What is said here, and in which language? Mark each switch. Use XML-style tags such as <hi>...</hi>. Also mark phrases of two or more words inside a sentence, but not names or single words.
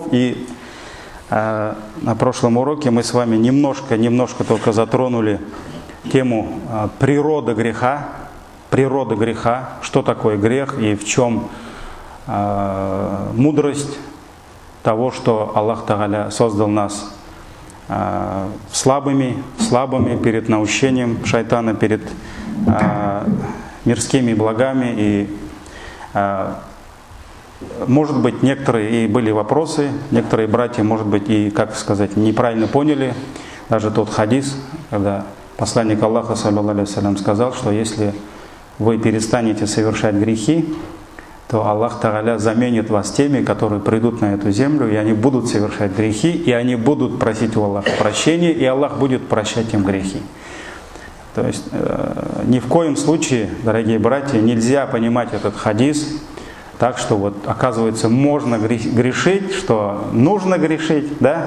<ru>И на прошлом уроке мы с вами немножко только затронули тему природы греха, что такое грех и в чем мудрость того, что Аллах Тааля создал нас слабыми перед наущением шайтана, перед мирскими благами. И может быть, некоторые и были вопросы, некоторые братья, может быть, и, как сказать, неправильно поняли даже тот хадис, когда посланник Аллаха,</ru> <ar>صلى الله عليه وسلم,</ar> <ru>сказал, что если вы перестанете совершать грехи, то Аллах Тааля заменит вас теми, которые придут на эту землю, и они будут совершать грехи, и они будут просить у Аллаха прощения, и Аллах будет прощать им грехи. То есть ни в коем случае, дорогие братья, нельзя понимать этот хадис так, что вот оказывается можно грешить, что нужно грешить, да?</ru>